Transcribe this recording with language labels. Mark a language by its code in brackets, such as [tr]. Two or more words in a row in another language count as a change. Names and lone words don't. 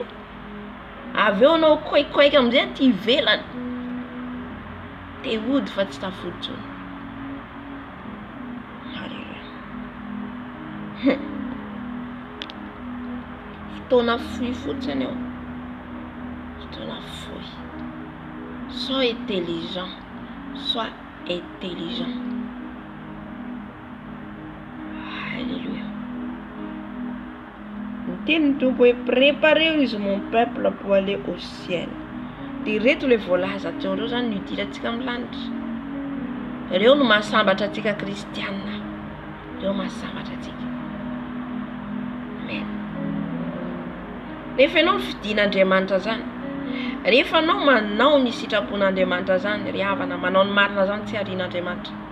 [mg] Avy eo anao koikoika amizay ty ivelany. Te hody fa tsy tafoditra. Fotoana fohy fotsiny eo. Fotoana fohy. [fr] Sois intelligent. Sois intelligent. Alléluia. [mg] Teny tompo hoe [fr] préparez-vous mon peuple pour aller au ciel. [mg] Direto le voalaza teo reo zany nidirantsika amin'ny lanitra. Reo no mahasambatra atsika kristianina. Reo mahasambatra atsika. Amen. Rehefa ianao fidin'Andriamanitra zany, rehefa anao manao ny sitrapon'Andriamanitra zany, ry havana, manao ny marina zany tsy arian'Andriamanitra.